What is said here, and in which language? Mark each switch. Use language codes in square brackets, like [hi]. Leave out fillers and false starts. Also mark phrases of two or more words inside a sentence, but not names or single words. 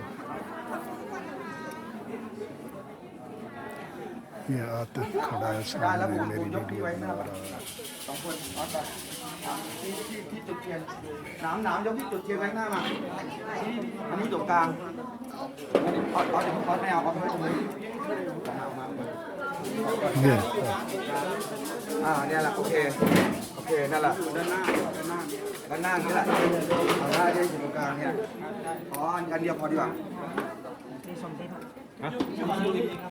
[hi] ये आतिफ खड़ा है सामने, मेरी वीडियो बना रहा है। ये [th] เนี่ยแหละโอเคนั่นแหละด้านหน้านี่แหละเอาหน้าที่อยู่ตรงกลางเนี่ยอันเดียวพอดีกว่า